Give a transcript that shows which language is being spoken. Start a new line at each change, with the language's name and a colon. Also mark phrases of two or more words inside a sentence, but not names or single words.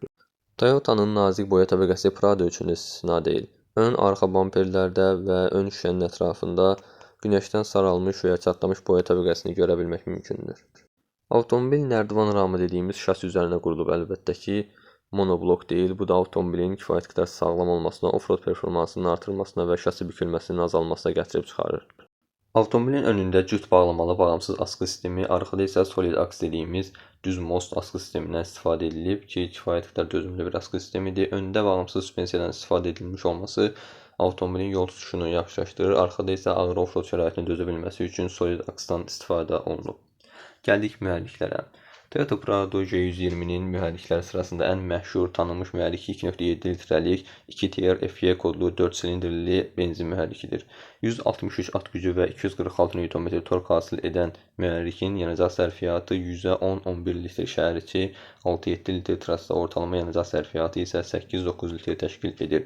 Azerbaijani: Toyota'nın nazik boya təbəqəsi Prado üçün istisna deyil. Ön arxa bamperlərdə və ön şüşənin ətrafında günəşdən saralmış və ya çatlamış boya təbəqəsini görə bilmək mümkündür. Avtomobil nərdivan ramı dediyimiz şasi üzərində qurulub, əlbəttə ki, monoblok deyil. Bu da avtomobilin kifayət qədər sağlam olmasına, off-road performansının artırılmasına və şasi bükülməsinin azalmasına gətirib çıxarır. Avtomobilin önündə cüt bağlamalı bağımsız askı sistemi, arxada isə solid aks dediyimiz düz most askı sistemindən istifadə edilib ki, kifayət qədər dözümlü bir askı sistemidir. Öndə bağımsız suspensiyadan istifadə edilmiş olması avtomobilin yol tutuşunu yaxşılaşdırır. Arxada isə ağır off-road şəraitinə dözə bilməsi üçün solid aksdan istifadə olunub. Gəldik mühərriklərə. Toyota Prado J120-nin mühərrikləri sırasında ən məşhur, tanınmış mühərrik 2.7 litrəlik 2TR FE kodlu 4 silindrli benzin mühərrikidir. 163 at gücü və 246 Nm tork hasil edən mühərrikin yanacaq sərfiyyatı 110-11 litr şəhər içi, 6-7 litr trassa ortalama yanacaq sərfiyyatı isə 8-9 litr təşkil edir.